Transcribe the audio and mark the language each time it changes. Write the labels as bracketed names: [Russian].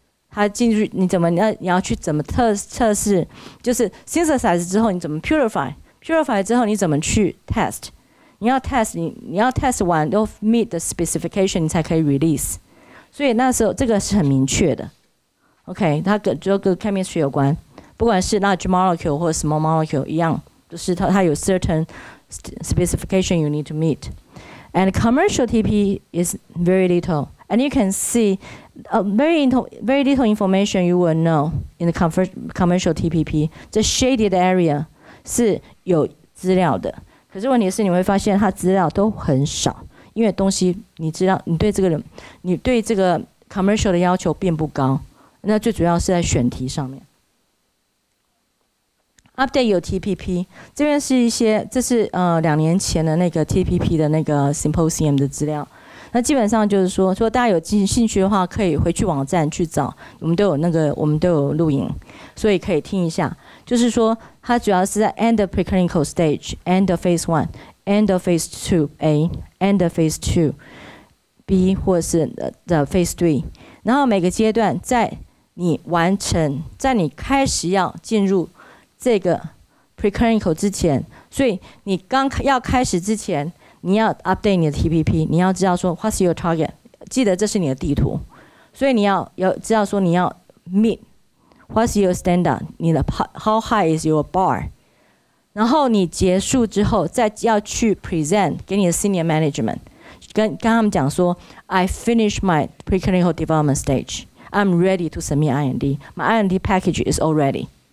[Chinese] 它进去你要去怎么测试，就是 synthesize 之后你怎么 purify 之后你怎么去 test， 你要 test 完都 meet the specification 你才可以 release， 所以那时候这个是很明确的 ，OK， 它跟 chemistry 有关，不管是 large molecule 或 small molecule 一样，就是它有 certain specification you need to meet， and commercial TP is very little。 [English] And you can see very little information you will know in the commercial TPP. [Chinese] The shaded area 是有资料的，可是问题是你会发现它资料都很少，因为东西你知道，你对这个 commercial 的要求并不高，那最主要是在选题上面。 Update 有 TPP， 这边是这是2年前的那个 TPP 的那个 symposium 的资料。那基本上就是说大家有兴趣的话，可以回去网站去找，我们都有录影，所以可以听一下。就是说，它主要是在 end of preclinical stage、end of phase 1、end of phase 2A、end of phase 2B 或者是的 phase 3，然后每个阶段在你开始要进入这个 preclinical 之前，所以你刚要开始之前。你要 update 你的 TPP， 你要知道说 what's your target，记得这是你的地图，所以你要知道说你要 meet what's your standard，你的 how high is your bar，然后你结束之后再要去 present 给你的 senior management， 跟他们讲说 I finished my preclinical development stage， I'm ready to submit IND， my IND package is all ready，